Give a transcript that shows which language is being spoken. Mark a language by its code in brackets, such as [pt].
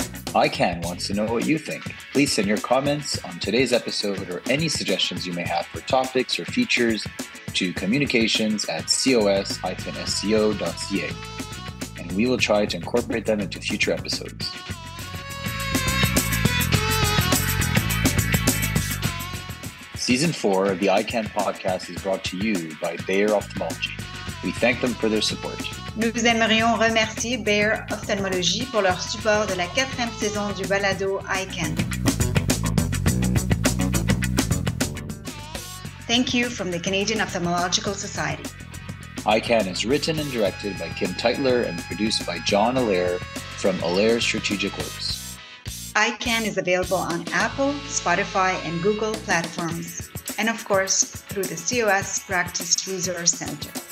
[en] EyeCan wants to know what you think. Please send your comments on today's episode or any suggestions you may have for topics or features to communications@cos-sco.ca. And we will try to incorporate them into future episodes. Season 4 of the EyeCan Podcast is brought to you by Daghar Ophthalmology. We thank them for their support. [fr] Nous aimerions remercier Bayer Ophthalmologie pour leur support de la 4e saison du balado EyeCan. [en] Thank you from the Canadian Ophthalmological Society. EyeCan is written and directed by Kim Tytler and produced by John Allaire from Allaire Strategic Works. EyeCan is available on Apple, Spotify, and Google platforms, and of course, through the COS Practice Resource Center.